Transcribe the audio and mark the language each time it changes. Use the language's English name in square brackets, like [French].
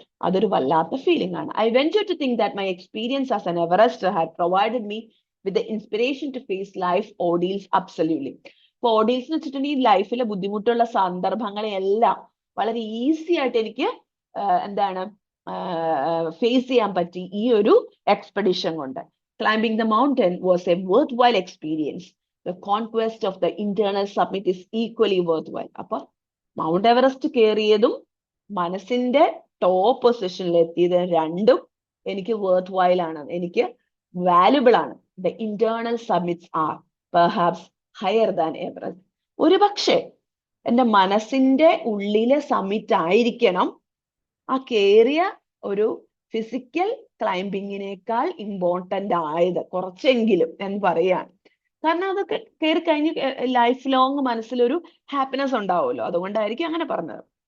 [Malayalam] അതൊരു വല്ലാത്ത ഫീലിംഗ് ആണ്. [English] I venture to think that my experience as an Everester had provided me with the inspiration to face life ordeals absolutely. [Malayalam] ഇപ്പൊ ഓർഡീൽസ് എന്ന് വെച്ചിട്ടുണ്ടെങ്കിൽ ലൈഫിലെ ബുദ്ധിമുട്ടുള്ള സന്ദർഭങ്ങളെയെല്ലാം വളരെ ഈസി ആയിട്ട് എനിക്ക് എന്താണ് ഫേസ് ചെയ്യാൻ പറ്റി ഈ ഒരു എക്സ്പെഡിഷൻ കൊണ്ട്. [English] Climbing the mountain was a worthwhile experience. The conquest of the internal summit is equally worthwhile. [Malayalam] അപ്പൊ മൗണ്ട് എവറസ്റ്റ് കയറിയതും മനസ്സിന്റെ ടോപ്പ് പൊസിഷനിൽ എത്തിയത് രണ്ടും എനിക്ക് വർത്ത് വൈൽ ആണ്, എനിക്ക് വാല്യുബിൾ ആണ്. [English] The internal summits are perhaps higher than Everest. [Malayalam] ഒരു പക്ഷേ എന്റെ മനസ്സിന്റെ ഉള്ളിലെ സമ്മിറ്റ് ആയിരിക്കണം ആ കേറിയ ഒരു ഫിസിക്കൽ ക്ലൈംബിങ്ങിനേക്കാൾ ഇമ്പോർട്ടന്റ് ആയത്, കുറച്ചെങ്കിലും എന്ന് പറയാണ്. കാരണം അതൊക്കെ കയറി കഴിഞ്ഞ് ലൈഫ് ലോങ് മനസ്സിലൊരു ഹാപ്പിനെസ് ഉണ്ടാവുമല്ലോ, അതുകൊണ്ടായിരിക്കും അങ്ങനെ പറഞ്ഞത്.